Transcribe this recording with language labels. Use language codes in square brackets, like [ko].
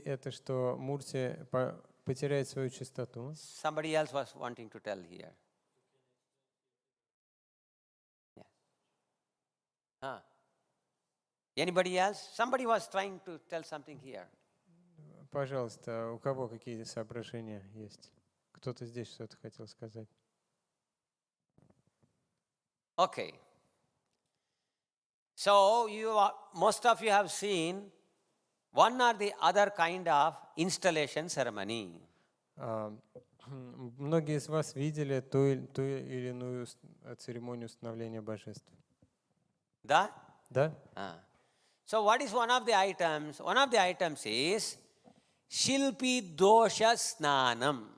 [ru] что Мурти потеряет свою чистоту? [en] Somebody else was wanting to tell here. Yeah. Anybody else? Somebody was trying to tell something here. [ru] Пожалуйста, у кого какие соображения есть? Кто-то здесь что-то хотел сказать. [en] Okay. So most of you have seen one or the other kind of installation ceremony. [ru] Многие из вас видели ту или иную церемонию установления божеств. Да? Да? [en] So what is one of the items? One of the items is Shilpi Dosha Snanam.